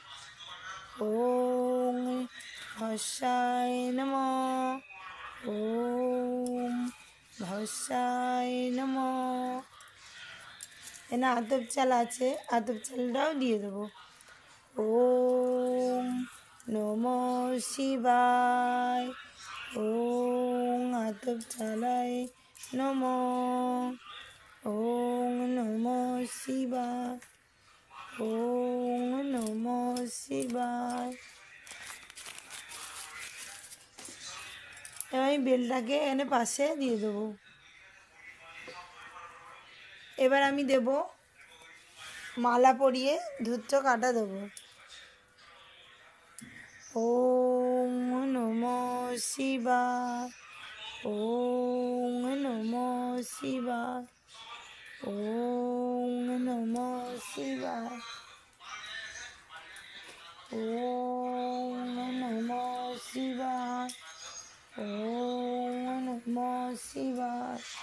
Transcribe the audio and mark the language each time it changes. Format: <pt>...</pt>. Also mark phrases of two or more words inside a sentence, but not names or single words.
<sa>ওং ভস্যায় নমঃ, ওং ভস্যায় নমঃ।</sa> <bn>এনে আতপ চাল আছে, আতপ চালটাও দিয়ে দেবো।</bn> <sa>ওং নমো শিবায়, ওং আতপ চালায় নমঃ, ওং নমো শিবায়, ওং নমো শিবায়।</sa> <bn>এবার আমি বেলটাকে এনে পাশে দিয়ে দেবো। এবার আমি দেব মালা পরিয়ে ধূত্র কাটা দেবো।</bn> <sa>ওং নমো শিবায়, ওং নমো শিবায়, ওং নমো শিবায়, ওং নমো শিবায়, ওং নমো শিবায়,</sa>